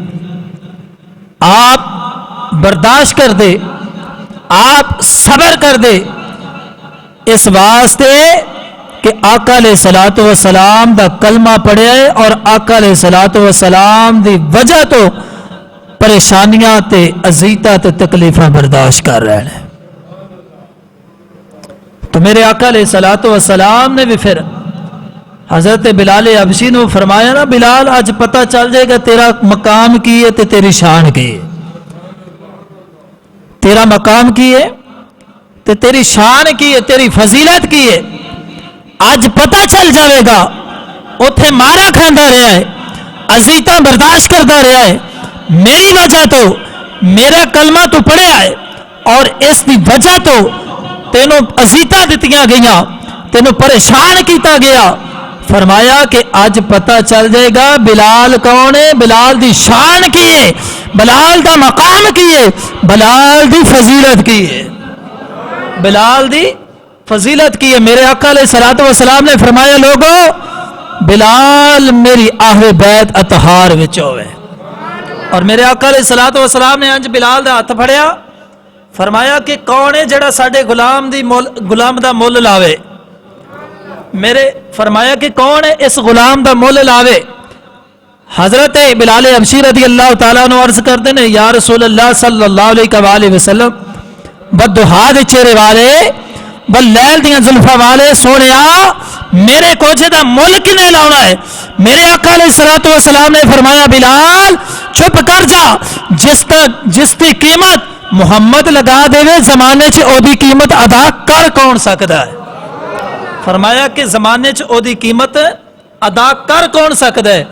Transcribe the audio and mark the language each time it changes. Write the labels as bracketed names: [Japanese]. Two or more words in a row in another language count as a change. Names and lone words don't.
[Punjabi] آپ برداشت کر دے، آپ صبر کر دے، اس واسطے کہ آقا [Arabic] علیہ الصلوۃ والسلام [Punjabi] دا کلمہ پڑھے اور آقا [Arabic] علیہ الصلوۃ والسلام [Punjabi] دی وجہ تو پریشانیاں تے اذیتاں تے تکلیفاں برداشت کر رہے ہیں. تو میرے آقا [Arabic] علیہ الصلوۃ والسلام [Punjabi] نے بھی پھر حضرت بلال حبشی نے فرمایا نا، بلال آج پتہ چل جائے گا تیرا مقام کی ہے تے تیری شان کی ہے. تیرا مقام کی ہے تے تیری شان کی ہے، تیری فضیلت کی ہے. آج پتہ چل جاوے گا. اتھے مارا کھاندا رہا ہے، اذیتاں برداشت کرتا رہا ہے، میری وجہ تو میرا کلمہ تو پڑھیا ہے اور اس دی وجہ تو تینوں اذیتاں دتیاں گئیاں، تینوں پریشان کیتا گیا. فرمایا کہ آج پتہ چل جائے گا بلال کون ہے، بلال دی شان کی ہے، بلال دا مقام کی ہے، بلال دی فضیلت کی ہے، بلال دی فضیلت کی ہے. میرے آقا [Arabic] علیہ الصلوۃ والسلام [Punjabi] نے فرمایا لوگو بلال میری اہل بیت اطہار وچ ہوئے. اور میرے آقا [Arabic] علیہ الصلوۃ والسلام [Punjabi] نے انج بلال دا ہاتھ پھڑیا، فرمایا کہ کون ہے جڑا ساڈے غلام دا مول لاوے. میرے فرمایا کہ کون ہے اس غلام دا مول لاوے. حضرت بلال حبشی [Arabic] رضی اللہ تعالیٰ عنہ [Punjabi] عرض کرتے ہیں [Arabic] یا رسول اللہ صلی اللہ علیہ وآلہ وسلم، [Punjabi] بدہا دے چہرے والے، بلیل دیاں زلفاں والے سونیا، میرے کوجے دا مول کنے لاؤنا ہے. میرے آقا [Arabic] علیہ الصلوۃ والسلام [Punjabi] نے فرمایا بلال چپ کر جا، جس کی قیمت محمد لگا دے زمانے چ او دی قیمت ادا کر کون سکتا ہے. فرمایا کہ زمانے چ او دی قیمت ادا کر کون سکتا ہے.